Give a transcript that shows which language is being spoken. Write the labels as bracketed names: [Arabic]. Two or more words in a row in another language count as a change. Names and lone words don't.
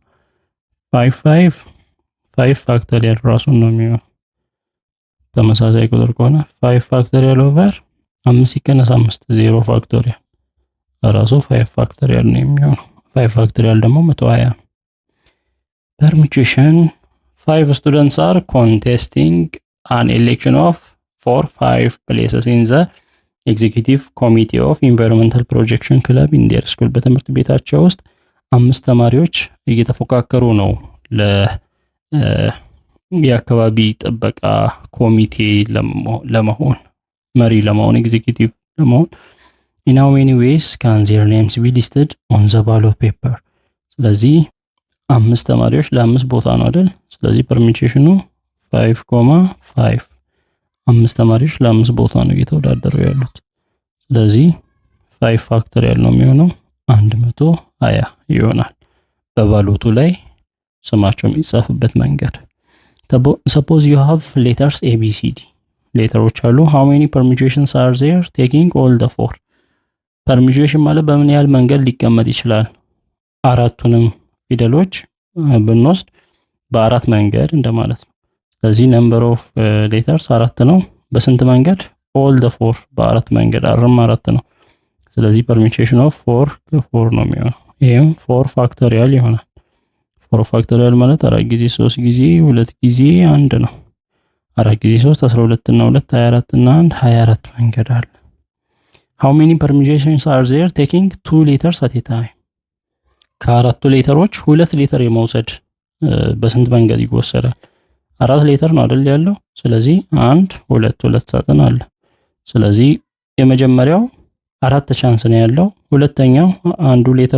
[Amharic] 5 ፋክቶሪያል ራሱን ነው የሚሆነው። ተመሳሳይ ቁጥር ከሆነ 5 ፋክቶሪያል ኦቨር 5 ሲቀነስ 5 0 ፋክቶሪያል ራሱ 5 ፋክቶሪያል ነው የሚሆነው። 5 ፋክቶሪያል ደግሞ 120 ነው። [English] permutation 5 students are contesting an election of 5 places in the executive committee of environmental protection club in their school። [Amharic] በትምህርት ቤታቸው ውስጥ 5 ተማሪዎች እየተፎካከሩ ነው የአካባቢ ጥበቃ ኮሚቴ ለመሆን መሪ ለመሆን ኤግዜኪቲቭ ለመሆን [English] in how many ways can their names be listed on the ballot paper? [Amharic] ስለዚህ 5 ተማሪዎች ለ5 ቦታ ነው አይደል? ስለዚህ ፐርሚቴሽኑ 5,5 5 ተማሪዎች ለ5 ቦታ ነው እየተወዳደሩ ያሉት። ስለዚህ 5 ፋክቶሪያል ነው የሚሆነው 120 ይሆናል። በባሎቱ ላይ ስማቸው የሚጻፍበት መንገድ [English] suppose you have letters A B C D [Amharic] ሌተሮች አሉ። [English] how many permutations are there taking all the 4? [Amharic] permutation ማለት በምን ያህል መንገድ ሊቀመጥ ይችላል? አራቱንም ፊደሎች ብንወስድ በአራት መንገድ እንደማለት ነው። ስለዚህ [English] number of letters [Amharic] 4 ነው። በስንት መንገድ? [English] all the 4 [Amharic] በአራት መንገድ አርም 4 ነው። ስለዚህ [English] permutation of [Amharic] 4 ከ4 ነው የሚሆነው። ይሄም 4 ፋክቶሪያል ይሆናል። 4 ፋክቶሪያል ማለት 4 ጊዜ 3 ጊዜ 2 ጊዜ 1 ነው። 4 ጊዜ 3 12 እና 2 24 እና 1 24 መንገድ አለ። [English] how many permutations are there taking 2 letters at a time? [Amharic] ከአራቱ ሌተሮች 2 ሌተር የመውሰድ በስንት መንገድ ይወሰዳል? 4 ሌተር ነው አይደል ያለው። ስለዚህ 1 2 ሳጥን አለ። ስለዚህ የመጀመሪያው 4 ቻንስ ነው ያለው። ሁለተኛው አንዱ ሌተር